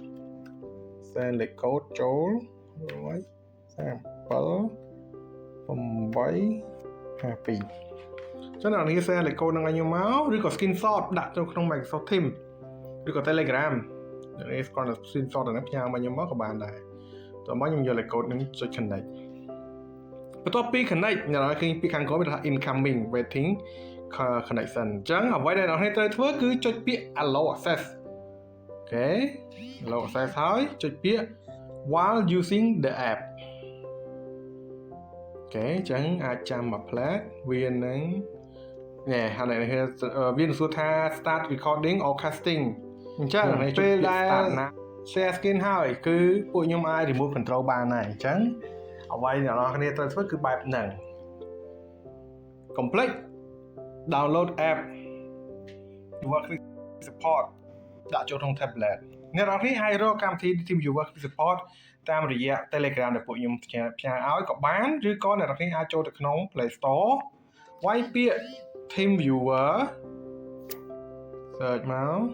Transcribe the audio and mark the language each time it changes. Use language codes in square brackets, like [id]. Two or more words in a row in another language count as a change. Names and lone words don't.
[km] send លេខកូដចូល137 852ចឹងអ្នកនរគ្នា send លេខកូដនឹងឲ្យខ្ញុំមកឬក៏ screenshot ដាក់ចូលក្នុង Microsoft Teams ឬក៏ Telegram អ្នកនេះគ្រាន់តែ screenshot ហ្នឹងផ្ញើមកខ្ញុំមកក៏បានដែរតោះមកខ្ញុំយកលេខកូដនឹងចុច connect បន្ទាប់ពី connect អ្នកនរគ្នាពីខាងក្រោមវាថា [en] incoming waiting connection [km] អញ្ចឹងអ្វីដែលអ្នកនរត្រូវធ្វើគឺចុចពាក្យ [en] allow access [km] អូខេ [en] allow access [km] ហើយចុចពាក្យ [en] while using the app [km] អូខេអញ្ចឹងអាចចាំមួយផ្លែតវានឹងហើយអ្នកនរវានឹងសួរថា [en] start recording or casting [km] អ ញ្ចឹងពេលដែល [en] share screen [km] ហើយគឺពួកខ្ញុំអាច [en] remove control [km] បានហើយអញ្ចឹងអ្វីអ្នកនរគ្នាត្រូវធ្វើគឺបែបហ្នឹង [en] complete download app TeamViewer Quick Support [km] ដាក់ចូលក្នុង tablet អ្នកនរគ្នាអាចរកកម្មវិធី TeamViewer Quick Support តាមរយៈ Telegram ដែលពួកខ្ញុំផ្ញើឲ្យក៏បានឬក៏អ្នកនរគ្នាអាចចូលទៅក្នុង Play Store វាយពាក្យ TeamViewer search មក